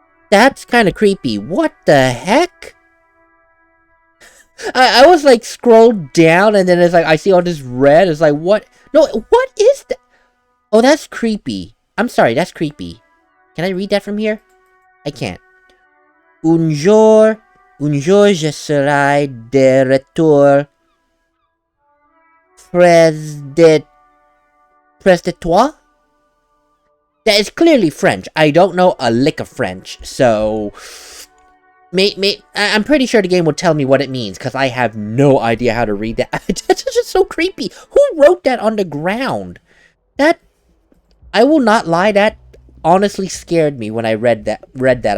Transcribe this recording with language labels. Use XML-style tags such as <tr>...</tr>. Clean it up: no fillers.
<en>That's kind of creepy. What the heck? I was like scrolled down and then it's like I see all this red. It's like what? No, what is that? Oh, that's creepy. I'm sorry, that's creepy. Can I read that from here? I can't.</en> <fr>Un jour je serai de retour près de toi?</fr> <en>That is clearly French. I don't know a lick of French, so... I'm pretty sure the game will tell me what it means, because I have no idea how to read that. That's just so creepy. Who wrote that on the ground? That... I will not lie, that honestly scared me when I read that.</en>